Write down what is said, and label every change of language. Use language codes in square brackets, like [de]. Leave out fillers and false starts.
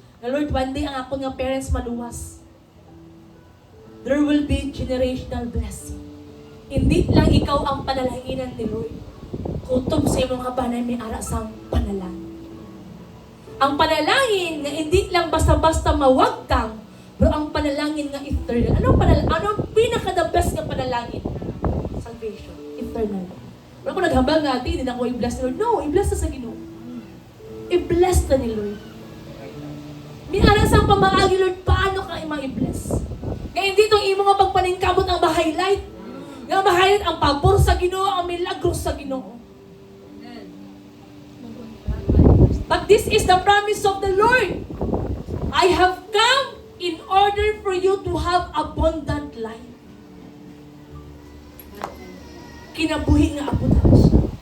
[hil] Na Lord, [en] one day [hil] ang ako nga parents maluwas. [en] There will be generational blessing. [hil] Hindi lang ikaw ang panalahinan ni Lord. Kutob sa imong kabanay may ara sang panalangin. Ang panalangin nga hindi lang basta-basta mawag kang, pero ang panalangin nga eternal. Anong pinaka- [en] the best [hil] nga panalangin? Salvation. Eternal. Pero kung naghambal nga ati, hindi na ako i-bless ni Lord. No, i-bless na sa Ginoo. I-bless na ni Lord. May ara sang pamaagi, Lord, paano ka i-bless? Kaya hindi itong imo nga pagpaningkamot ang ma-highlight. Nga ma-highlight ang pabor sa Ginoo, ang milagros sa Ginoo. [en] But this is the promise of the Lord. I have come in order for you to have abundant life. [hil] Kinabuhi nga abutan siya.